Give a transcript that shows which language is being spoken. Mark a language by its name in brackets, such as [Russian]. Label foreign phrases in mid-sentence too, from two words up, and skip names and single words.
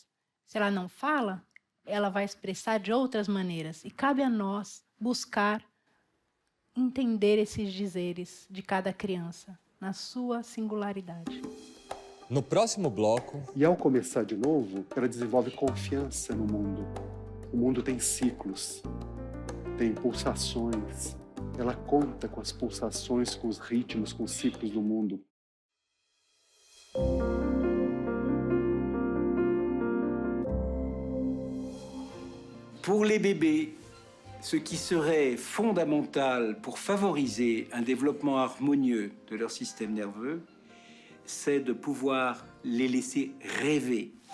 [Portuguese] Se ela não fala, ela vai expressar de outras maneiras, e cabe a nós buscar entender esses dizeres de cada criança, na sua singularidade. No próximo bloco... E ao começar de novo, ela desenvolve confiança no mundo. O mundo tem ciclos, tem pulsações. Ela conta com as pulsações, com os ritmos, com os ciclos do mundo. [French] Pour les bébés, ce qui serait fondamental pour favoriser un développement harmonieux de leur système nerveux, c'est de pouvoir les laisser rêver.